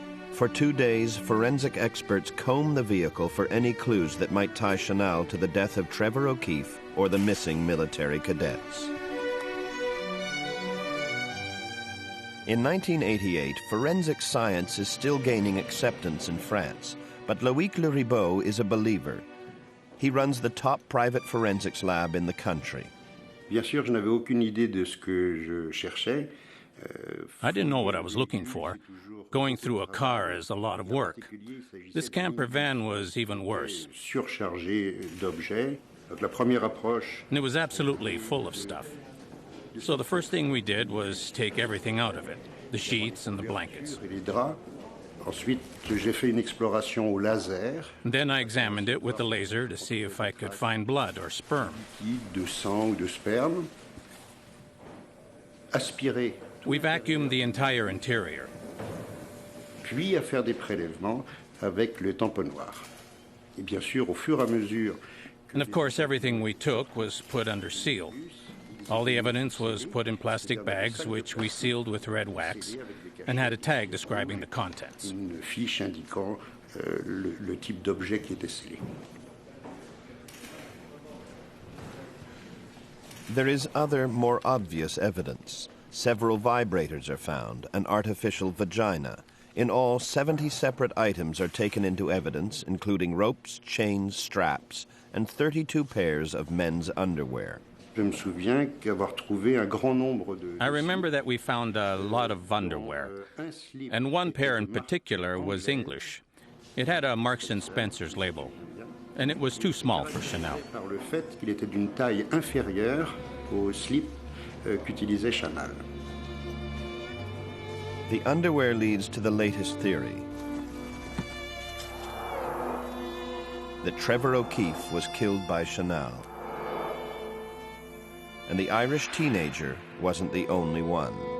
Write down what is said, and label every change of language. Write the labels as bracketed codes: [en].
[en] For 2 days, forensic experts comb the vehicle for any clues that might tie Chanal to the death of Trevor O'Keefe or the missing military cadets. In 1988, forensic science is still gaining acceptance in France, but Loïc Leribaud is a believer. He runs the top private forensics lab in the country. [fr] Bien sûr, je n'avais aucune idée de ce que je cherchais. [en] I didn't know what I was looking for. Going through a car is a lot of work. This camper van was even worse. [fr] Surchargé d'objets. Donc la première approche. [en] And it was absolutely full of stuff. So the first thing we did was take everything out of it, the sheets and the blankets. [fr] Les draps. Ensuite, j'ai fait une exploration au laser. [en] Then I examined it with the laser to see if I could find blood or sperm. [fr] De sang ou de sperme. Aspiré. [en] We vacuumed the entire interior. [fr] Puis à faire des prélèvements avec le tamponnoir. Et bien sûr, au fur et à mesure. [en] And of course, everything we took was put under seal. All the evidence was put in plastic bags, which we sealed with red wax, and had a tag describing the contents. [fr] Une fiche indiquant le type d'objet qui était scellé. [en] There is other, more obvious evidence. Several vibrators are found, an artificial vagina. In all, 70 separate items are taken into evidence, including ropes, chains, straps, and 32 pairs of men's underwear. I remember that we found a lot of underwear, and one pair in particular was English. It had a Marks & Spencer's label, and it was too small for Chanel. [fr] Par le fait qu'il était d'une taille inférieure au slip qu'utilisait Chanel. [en] The underwear leads to the latest theory, that Trevor O'Keefe was killed by Chanel. and the Irish teenager wasn't the only one.